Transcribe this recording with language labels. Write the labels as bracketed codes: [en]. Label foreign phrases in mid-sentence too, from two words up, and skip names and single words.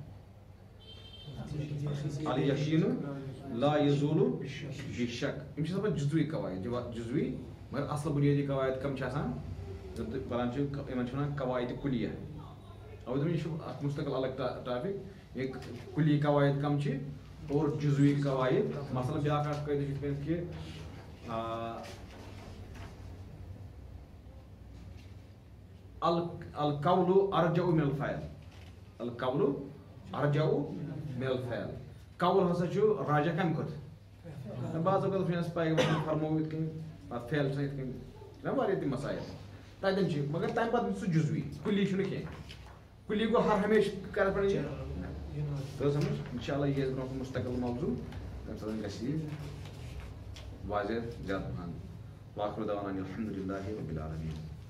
[ar] الیقیٖنُ لا یزوٗلُ بِشک [ks] یِم چھِ آسان جُزوی قواعد جُزوی مگر اصل بُنیٲدی قواعد کم چھِ آسان پران چھِ یِمن چھِ وَنان قواعدِ کُلیہ اَوَے دوٚپ یہِ چھُ اکھ مُستقل الگ ٹاپِک یہِ کُلی قواعد کم چھِ اور جُزوی قواعد مثلاً بیٛاکھ اکھ قٲعدٕ چھُ یِتھ کٔنۍ کہِ [ar] القول ارجع من الفعل [ks] القول ارجع من الفعل قول ہسا چھُ راجع کمہِ کھۄتہٕ بعض اوقات چھُ اَسہِ پاے فرموو یِتھ کٔنۍ پتہٕ فعل چھُ یِتھ کٔنۍ چھُنہ واریاہ تِم مسایل تتٮ۪ن چھِ مگر تمہِ پتہٕ سُہ جُزوی کُلی چھُنہٕ کینٛہہ کُلی گوٚو ہر ہمیشہٕ کرٕ پڑے تہٕ سمجھ [ar] انشاء اللہ [ks] یہِ آسہِ برونٛہہ کُن مستقل موضوٗع تمہِ ساتہٕ گژھِ یہِ واضح زیادٕ پہن [ar] واخر دعوانا الحمدُ للہِ ربِ العالمیٖن